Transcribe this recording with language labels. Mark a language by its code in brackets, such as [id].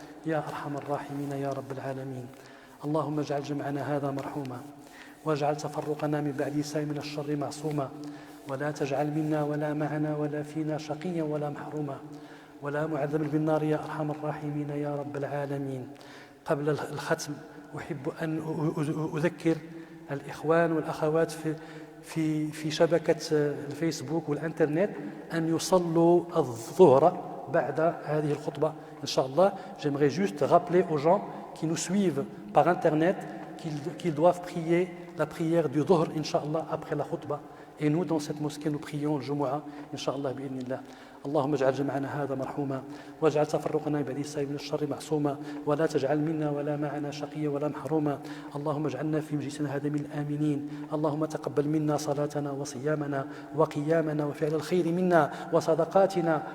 [ar] يا أرحم الراحمين يا رب العالمين. اللهم اجعل جمعنا هذا مرحوما واجعل تفرقنا من بعد سائر من الشر معصوما ولا تجعل منا ولا معنا ولا فينا شقيا ولا محروما ولا معذبا بالنار يا أرحم الراحمين يا رب العالمين. قبل الختم أحب أن أذكر الإخوان والأخوات في شبكة الفيسبوك والإنترنت أن يصلوا الظهر بعد هذه الخطبة إن شاء الله. [fr] J'aimerais juste rappeler aux gens qui nous suivent par internet qu'ils doivent prier la prière du Dhuhr Inch'Allah après la khutbah. Et nous dans cette mosquée nous prions le Jumu'ah Inch'Allah bi'idhnillah. [ar] اللهم اجعل جمعنا هذا مرحوما واجعل تفرقنا بعد السائر من الشر معصوما ولا تجعل منا ولا معنا شقيا ولا محروما. اللهم اجعلنا في مجلسنا هذا من الآمنين. اللهم تقبل منا صلاتنا وصيامنا وقيامنا وفعل الخير منا وصدقاتنا.